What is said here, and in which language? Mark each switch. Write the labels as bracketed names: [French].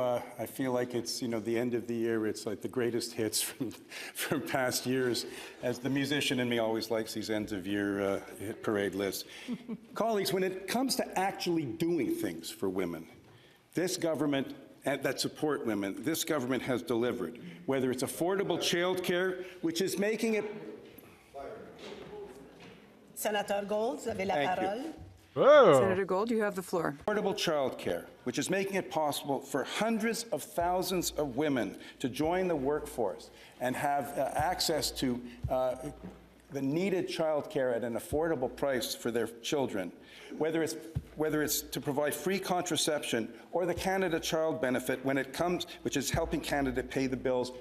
[English] I feel like it's, the end of the year. It's like the greatest hits from past years, as the musician in me always likes these ends of year hit parade lists. Colleagues, when it comes to actually doing things for women, this government that support women, this government has delivered, whether it's affordable childcare, which is making it... [French] Senator Gold, vous avez la parole. Whoa. [English] Senator Gold, you have the floor. Affordable childcare, which is making it possible for hundreds of thousands of women to join the workforce and have access to the needed childcare at an affordable price for their children, whether it's to provide free contraception or the Canada Child Benefit when it comes, which is helping Canada pay the bills.